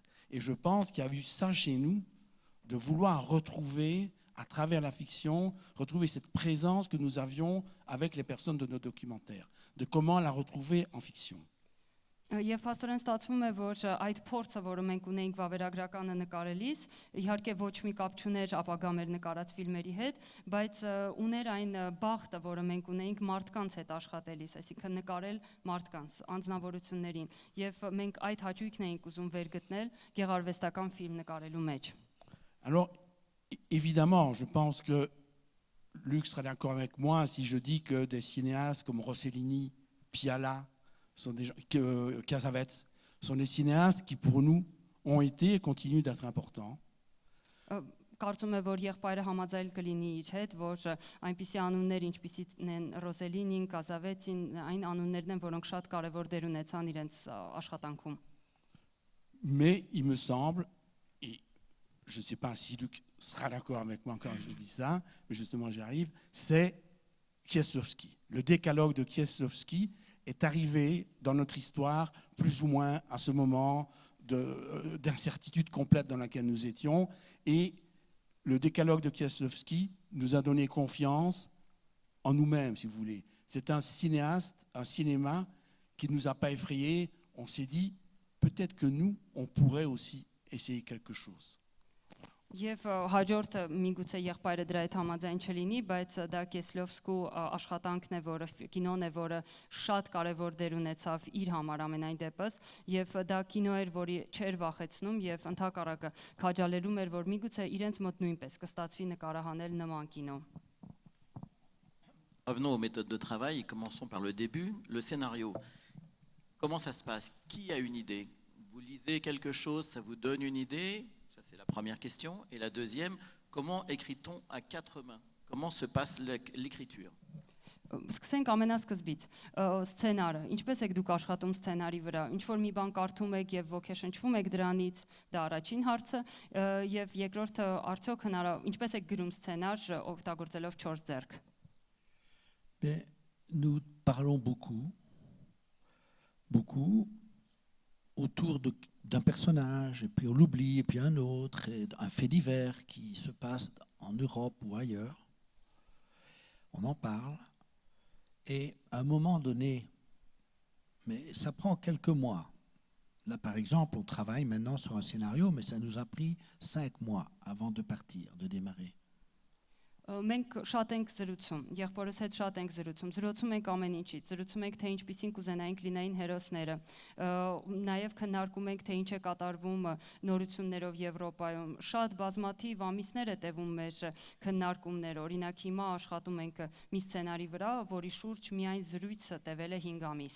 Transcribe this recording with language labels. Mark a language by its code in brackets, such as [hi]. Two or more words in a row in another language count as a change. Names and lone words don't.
[fr] Et je pense qu'il y a eu ça chez nous, de vouloir retrouver, à travers la fiction, retrouver cette présence que nous avions avec les personnes de nos documentaires, de comment la retrouver en fiction. [hy] Եվ փաստորեն ստացվում է, որ այդ փորձը, որը մենք ունեինք վավերագրականը նկարելիս, իհարկե ոչ մի կապ չուներ ապագա մեր նկարած ֆիլմերի հետ, բայց ուներ այն բախտը, որը մենք ունեինք մարդկանց հետ աշխատելիս, այսինքն նկարել մարդկանց, անձնավորություններին, եւ մենք այդ հաճույքն էինք ուզում վերգտնել գեղարվեստական ֆիլմ նկարելու մեջ։ [fr] Alors, évidemment, je pense que Luc sera d'accord avec moi si je dis que des cinéastes comme Rossellini, Piala, sont des gens, Cassavetes, sont des cinéastes qui pour nous ont été et continuent d'être importants. [hy] Կարծում եմ, որ եղբայրը համաձայնել կլինի իր հետ, որ այնպիսի անուններ, ինչպիսին են Ռոզելինին, Կազավեցին, այն անուններն են, որոնք շատ կարևոր դեր ունեցան իրենց աշխատանքում։ [fr] Mais il me semble, et je ne sais pas si Luc sera d'accord avec moi quand je dis ça, mais justement j'y arrive, c'est Kieslowski. Le décalogue de Kieslowski est arrivé dans notre histoire plus ou moins à ce moment d'incertitude complète dans laquelle nous étions. Et le décalogue de Kieslowski nous a donné confiance en nous-mêmes, si vous voulez. C'est un cinéaste, un cinéma qui ne nous a pas effrayés. On s'est dit, peut-être que nous, on pourrait aussi essayer quelque chose. [hy] Եվ հաջորդը միգուցե եղբայրը դրա հետ համաձայն չլինի, բայց դա Կեսլովսկու աշխատանքն է, որը կինոն է, որը շատ կարևոր դեր ունեցավ իր համար ամենայն դեպս, եւ դա կինո էր, որի չէր վախեցնում եւ ընդհակառակը քաջալերում էր, որ միգուցե իրենց մոտ նույնպես կստացվի նկարահանել նման կինո։ [fr] Revenons aux méthodes de travail et commençons par le début, le scénario. Comment ça se passe? Qui a une idée? Vous lisez quelque chose, ça vous donne une idée? Ça, c'est la première question. Et la deuxième, comment écrit-on à quatre mains? Comment se passe l'écriture? [hy] Սկսենք ամենասկզբից, սցենարը, ինչպես եք դուք աշխատում սցենարի վրա, ինչ որ մի բան կարդում եք եւ ոգեշնչվում եք դրանից, դա առաջին հարցը, եւ երկրորդը, արդյոք ինչպես եք grում սցենար օգտագործելով 4 ձեռք։ [fr] Nous parlons beaucoup autour d'un personnage, et puis on l'oublie, et puis un autre, et un fait divers qui se passe en Europe ou ailleurs. On en parle, et à un moment donné, mais ça prend quelques mois. Là, par exemple, on travaille maintenant sur un scénario, mais ça nous a pris 5 mois avant de partir, de démarrer. [hy] Մենք շատ ենք զրուցում, եղբորս հետ շատ ենք զրուցում ենք ամեն ինչից, զրուցում ենք թե ինչպիսին կուզենայինք լինեին հերոսները, նաև քննարկում ենք թե ինչ է կատարվում նորություններով Եվրոպայում, շատ բազմաթիվ ամիսներ է տևում մեր քննարկումները, օրինակ հիմա աշխատում ենք մի սցենարի վրա, որի շուրջ միայն զրույցը տևել է 5 ամիս։